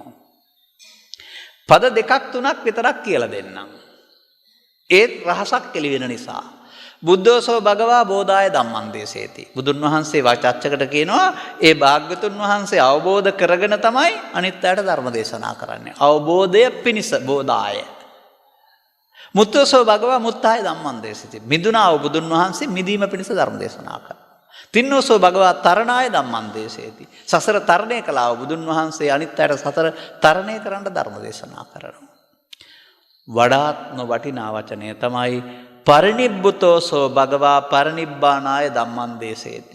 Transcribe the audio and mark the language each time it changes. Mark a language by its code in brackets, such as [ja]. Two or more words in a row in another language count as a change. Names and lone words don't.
[si] පද දෙකක් තුනක් විතරක් කියලා දෙන්නම්. ඒත් රහසක් එළි වෙන නිසා. [pi] බුද්ධෝසෝ භගවා බෝධාය ධම්මං දේශේති. [si] බුදුන් වහන්සේ වාචාච්චකට කියනවා ඒ භාග්‍යතුන් වහන්සේ අවබෝධ කරගෙන තමයි අනිත් අයට ධර්ම දේශනා කරන්නේ. අවබෝධය පිණිස බෝධාය. [pi] මුත්තෝසෝ භගවා මුත්තාය ධම්මං දේශේති. [si] මිදුණා වූ බුදුන් වහන්සේ මිදීම පිණිස ධර්ම දේශනා කරනවා. [pi] තින්නෝසෝ භගවා තරණාය ධම්මං දේශේති. [si] සසර තරණය කළා වූ බුදුන් වහන්සේ අනිත් අයට සසර තරණය කරන්න ධර්ම දේශනා කරනවා. වඩාත්ම වටිනා වචනය තමයි [pi] පරිනිබ්බුතෝසෝ භගවා පරිනිබ්බානාය ධම්මං දේශේති.